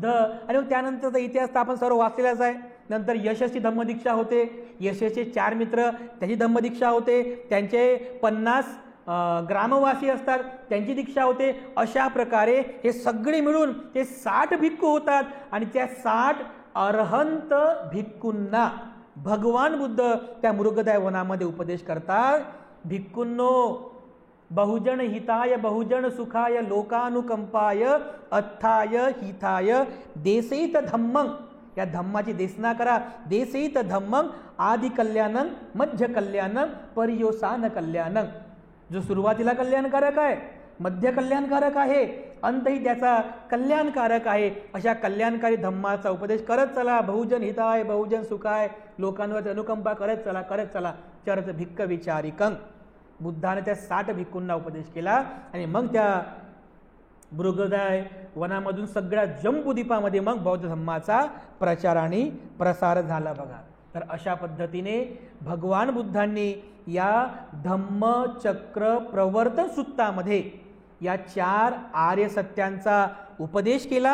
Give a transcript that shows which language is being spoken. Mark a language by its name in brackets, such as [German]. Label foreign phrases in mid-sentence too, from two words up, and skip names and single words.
[Marathi] आणि त्यानंतरचा इतिहास आपण सर्व वाचलेलाच आहे. नंतर यशस्वी धम्मदीक्षा होते, यशस्वीचे 4 मित्र त्याची धम्मदीक्षा होते, त्यांचे 50 ग्रामवासी असतात त्यांची दीक्षा होते. अशा प्रकारे हे सगळे मिळून ते 60 भिक्खू होतात आणि त्या 60 अरहंत भिक्खूंना भगवान बुद्ध त्या मृगदाय वनामध्ये उपदेश करतात. [Pali] भिक्खूंनो, बहुजन हिताय बहुजन सुखाय लोकानुकंपाय अथाय हिताय देसहित धम्मं, [Marathi] या धम्माची देसना करा. [Pali] देसहित धम्मं आदि कल्याणं मध्य कल्याणं पर्योसान कल्याणं. [Marathi] जो सुरुवातीला कल्याणकारक आहे, मध्य कल्याणकारक आहे, अंतही त्याचा कल्याणकारक आहे. अशा कल्याणकारी धम्माचा उपदेश करत चला. [Pali] बहुजन हिताय बहुजन सुखाय, [Marathi] लोकांवर अनुकंपा करत चला. [Pali] चरत भिक्ख विचारिकं. [Marathi] बुद्धाने त्या 60 भिक्खूंना उपदेश केला आणि मग त्या मृगदाय वनामधून सगळ्या जंबूद्वीपामध्ये मग बौद्ध धम्माचा प्रचार आणि प्रसार झाला. बघा, तर अशा पद्धतीने भगवान बुद्धांनी या धम्मचक्र प्रवर्तन सूत्रामध्ये या 4 आर्य सत्यांचा उपदेश केला.